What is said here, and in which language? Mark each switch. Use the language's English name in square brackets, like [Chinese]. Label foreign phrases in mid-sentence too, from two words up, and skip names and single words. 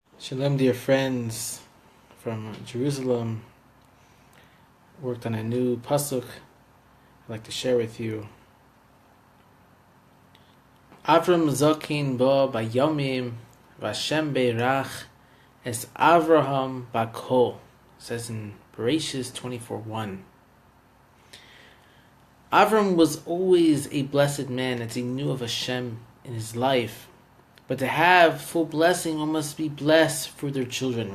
[English] Shalom, dear friends from Jerusalem. Worked on a new posuk I'd like to share with you. [Hebrew] אברהם זקן בא בימים והשם ברך את אברהם בכל. [English] Says in Bereshis 24:1. Avraham was always a blessed man as he knew of Hashem in his life. But to have full blessing, one must be blessed for their children.